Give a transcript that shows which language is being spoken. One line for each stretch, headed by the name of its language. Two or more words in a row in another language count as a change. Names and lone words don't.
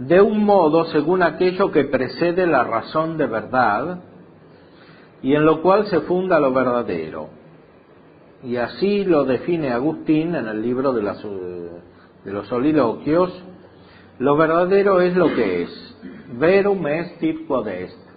Spanish: de un modo según aquello que precede la razón de verdad y en lo cual se funda lo verdadero. Y así lo define Agustín en el libro de los Soliloquios: lo verdadero es lo que es,
Latin: verum est id quod est.